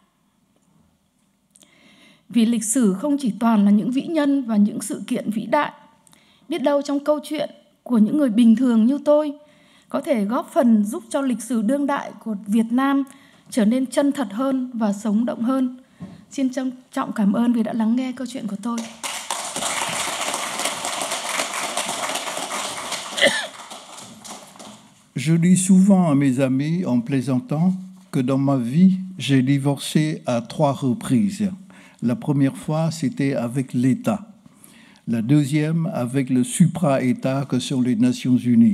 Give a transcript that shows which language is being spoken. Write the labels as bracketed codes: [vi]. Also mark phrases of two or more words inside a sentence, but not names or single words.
[vi] Vì lịch sử không chỉ toàn là những vĩ nhân và những sự kiện vĩ đại. Biết đâu trong câu chuyện của những người bình thường như tôi có thể góp phần giúp cho lịch sử đương đại của Việt Nam trở nên chân thật hơn và sống động hơn. Xin trân trọng cảm ơn vì đã lắng nghe câu chuyện của tôi. [fr] Je dis souvent à mes amis en plaisantant que dans ma vie, j'ai divorcé à 3 reprises. La première fois, c'était avec l'État. La deuxième, avec le supra-État que sont les Nations Unies.